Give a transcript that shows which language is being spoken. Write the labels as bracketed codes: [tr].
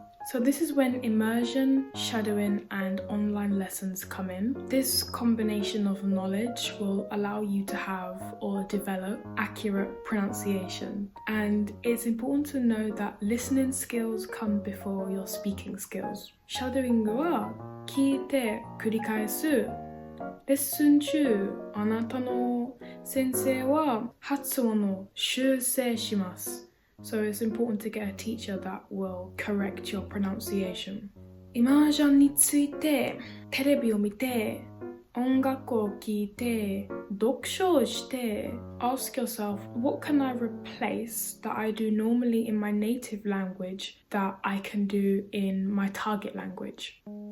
[en] So this is when immersion, shadowing and online lessons come in. This combination of knowledge will allow you to have or develop accurate pronunciation. And it's important to know that listening skills come before your speaking skills. [ja] Shadowing は聞いて繰り返す。レッスン中、あなたの先生は発音を修正します。 [en] So it's important to get a teacher that will correct your pronunciation. [ja] イマージョンについてテレビを見て音楽を聴いて読書をして [en] Ask yourself, what can I replace that I do normally in my native language that I can do in my target language?